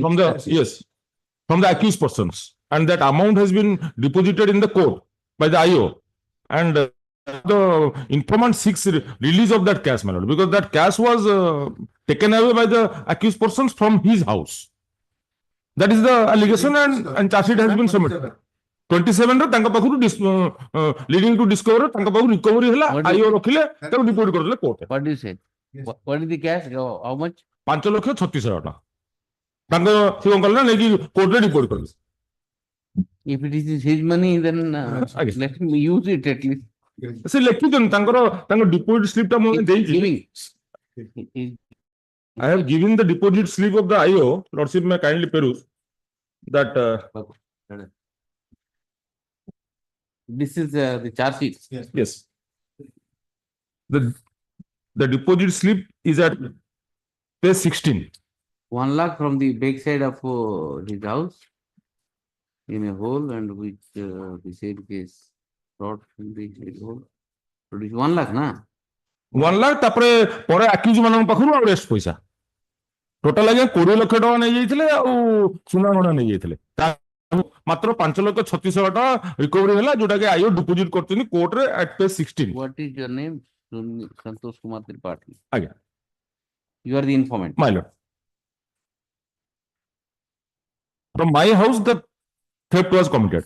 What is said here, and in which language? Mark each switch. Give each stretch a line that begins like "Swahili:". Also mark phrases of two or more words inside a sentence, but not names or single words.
English: from the accused persons, and that amount has been deposited in the court by the IO, and the informant seeks release of that cash, my lord, because that cash was taken away by the accused persons from his house. That is the allegation, and charge sheet has been submitted.
Odia: 27 ରେ ତାଙ୍କ ପାଖରୁ
English: leading to discover
Odia: ତାଙ୍କ ପାଖରୁ recovery ହେଲା, IO ରଖିଲେ ତାକୁ report କରିଦେଲେ court.
English: What do you say? What is the cash? How much?
Odia: 5,36,000 ଟଙ୍କା ତାଙ୍କ ସେ କଣ କଲେ ନା ନେଇକି କୋର୍ଟରେ ରିପୋର୍ଟ କଲେ.
English: If it is his money, then let him use it at least.
Odia: ସେ ଲେଖିଛନ୍ତି ତାଙ୍କ
English: deposit slip
Odia: ଟା ମୁଁ ଦେଇଛି.
English: Giving. I have given the deposit slip of the IO. Lordship may kindly peruse that. This is the charge sheet. Yes. The deposit slip is at page 16. 1 lakh from the back side of his house in a hole, and which the said case brought from the hole. Produce 1 lakh, na?
Odia: 1 lakh ତାପରେ ପରେ accused ମାନଙ୍କ ପାଖରୁ ଆଉ rest ପଇସା. ଟୋଟାଲ ଆଜ୍ଞା 20 ଲକ୍ଷ ଟଙ୍କା ନେଇଯାଇଥିଲେ ଆଉ ସୁନା ଗହଣା ନେଇଯାଇଥିଲେ. ମାତ୍ର 5,36,000 ଟଙ୍କା ରିକଭରି ହେଲା, ଯୋଉଟା କି ଆଇଓ ଡିପୋଜିଟ୍ କରୁଛନ୍ତି କୋର୍ଟରେ
English: at page 16. What is your name? Santosh Kumar Tripathi.
Odia: ଆଜ୍ଞା.
English: You are the informant. My lord. From my house, the theft was committed.